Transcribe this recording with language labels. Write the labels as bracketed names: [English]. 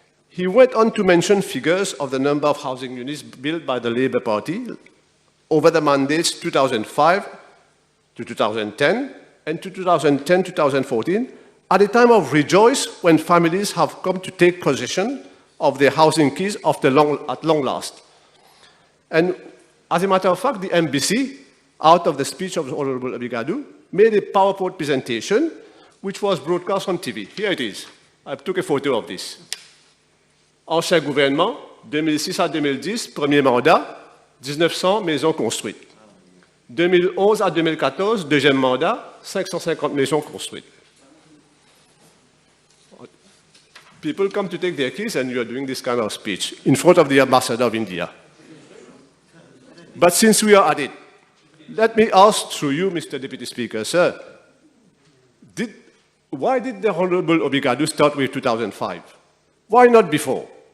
[English] He went on to mention figures of the number of housing units built by the Labour Party over the mandates 2005 to 2010 and to 2010-2014, at a time of rejoice when families have come to take possession of their housing keys at long last. And as a matter of fact, the MBC, out of the speech of the Honorable Obigadu, made a PowerPoint presentation which was broadcast on TV. Here it is. I took a photo of this. [French] Ancien gouvernement, 2006 à 2010, premier mandat, 1900 maisons construites. 2011 à 2014, deuxième mandat, 550 maisons construites. [English] People come to take their keys and you are doing this kind of speech in front of the ambassador of India. But since we are at it, let me ask through you, Mr. Deputy Speaker, sir, why did the Honorable Obigadu start with 2005? Why not before?